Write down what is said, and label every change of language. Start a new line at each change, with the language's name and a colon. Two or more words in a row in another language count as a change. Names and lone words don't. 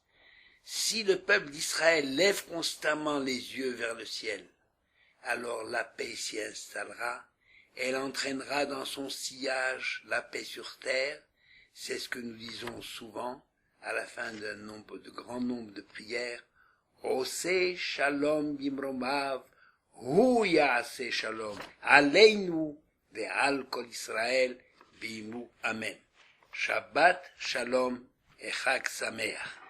French: Si le peuple d'Israël lève constamment les yeux vers le ciel, alors la paix s'y installera, elle entraînera dans son sillage la paix sur terre, c'est ce que nous disons souvent à la fin d'un grand nombre de prières,
Hebrew: עושה שלום במרומיו הוא יעשה שלום עלינו ועל כל ישראל ואמרו אמן. שבת שלום et חג שמח.